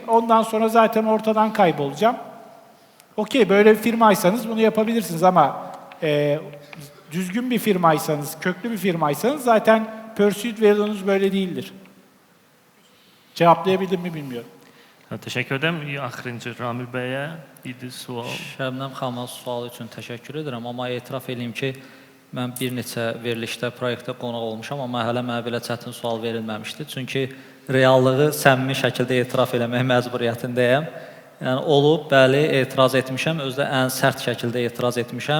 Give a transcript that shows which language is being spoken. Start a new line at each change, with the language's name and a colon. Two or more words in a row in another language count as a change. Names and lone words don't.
Turkish: Ondan sonra zaten ortadan kaybolacağım. Okey, böyle bir firmaysanız bunu yapabilirsiniz ama düzgün bir firmaysanız, köklü bir firmaysanız zaten
English: pursuit value'nuz
Turkish: böyle değildir. Cevaplayabildim mi bilmiyorum. Teşekkür ederim.
Azerbaijani: Axırıncı Ramil bəyə idi sual. Şəbnəm xanıma sual üçün təşəkkür edirəm, amma etiraf edeyim ki, mən bir neçə verilişdə, proyektdə qonaq olmuşam, amma hələ mənə belə çətin sual verilməmişdi. Çünki reallığı səmimi şəkildə etiraf eləmək məcburiyyətindəyəm. Yəni olub, bəli, etiraz etmişəm, özdə ən sərt şəkildə etiraz etmişəm.